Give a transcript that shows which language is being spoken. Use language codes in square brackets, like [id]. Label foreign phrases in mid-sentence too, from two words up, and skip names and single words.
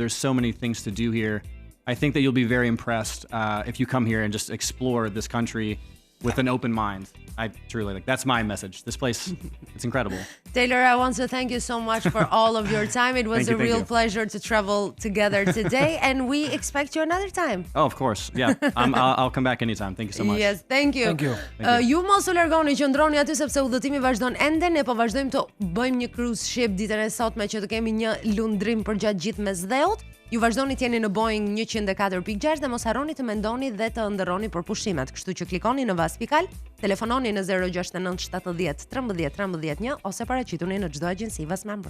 [en] There's so many things to do here. I think that you'll be very impressed if you come here and just explore this country with an open mind. I truly that's my message. This place, it's incredible. Taylor, I want to thank you so much for all of your time. It was a real pleasure to travel together today, and we expect you another time. Oh, of course. Yeah, I'll come back anytime. Thank you so much. Yes, thank you. Thank you. [sq] Ju mos u largoni, qëndroni aty sepse udhëtimi vazhdon ende. Ne po vazhdojmë të bëjmë një [en] cruise ship [sq] ditën e sotme që të kemi një lundrim përgjatë gjithë mesdheut. Ju vazhdoni të jeni në Boeing 104.6 dhe mos harroni të mendoni dhe të ëndërroni për pushimet. Kështu që klikoni në Vaspikal, telefononi në 069 70 13 13 1 ose paraqituni në çdo agjenci Vasmember.